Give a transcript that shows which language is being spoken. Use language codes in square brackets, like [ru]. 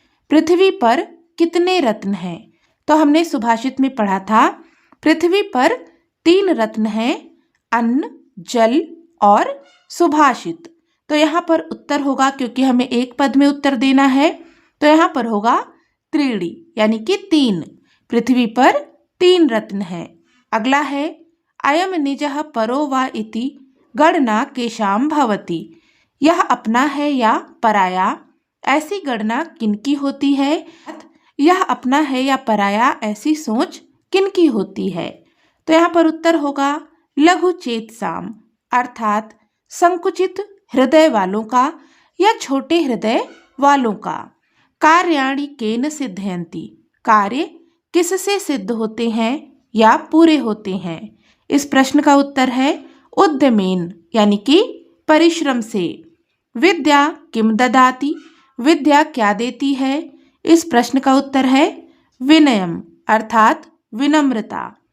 [hi] पृथ्वी पर कितने रत्न हैं? तो हमने सुभाषित में पढ़ा था पृथ्वी पर 3 रत्न हैं, अन्न, जल और सुभाषित। तो यहाँ पर उत्तर होगा, क्योंकि हमें एक पद में उत्तर देना है, तो यहाँ पर होगा त्रीणि यानी कि 3। पृथ्वी पर 3 रत्न हैं। [sa] अगला है, अयम निजः परो वा इति गणना केषां भवति। [hi] यह अपना है या पराया, ऐसी गणना किनकी होती है? यह अपना है या पराया ऐसी सोच किनकी होती है? तो यहाँ पर उत्तर होगा [sa] लघु चेतसाम, [hi] अर्थात संकुचित हृदय वालों का या छोटे हृदय वालों का। [sa] कार्याणि केन सिद्धयन्ति। [hi] कार्य किससे सिद्ध होते हैं या पूरे होते हैं? इस प्रश्न का उत्तर है उद्यमेन यानी कि परिश्रम से। [sa] विद्या किम ददाति। [hi] विद्या क्या देती है? इस प्रश्न का उत्तर है विनयम, अर्थात विनम्रता।